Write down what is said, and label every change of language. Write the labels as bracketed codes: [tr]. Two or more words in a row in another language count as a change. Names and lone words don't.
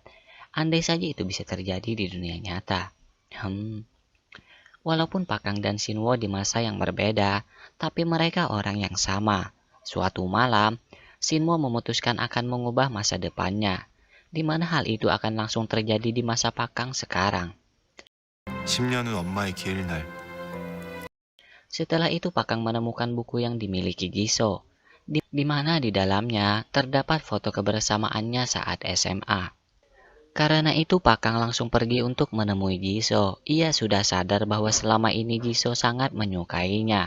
[id] Andai saja itu bisa terjadi di dunia nyata. Walaupun Pakang dan Shinwo di masa yang berbeda, tapi mereka orang yang sama. Suatu malam, Shinwo memutuskan akan mengubah masa depannya, di mana hal itu akan langsung terjadi di masa Pakang sekarang. [ko] 10년 후 엄마의 기일 날 [id] Setelah itu Pakang menemukan buku yang dimiliki Jisoo, di mana di dalamnya terdapat foto kebersamaannya saat SMA. Karena itu Pakang langsung pergi untuk menemui Jisoo. Ia sudah sadar bahwa selama ini Jisoo sangat menyukainya.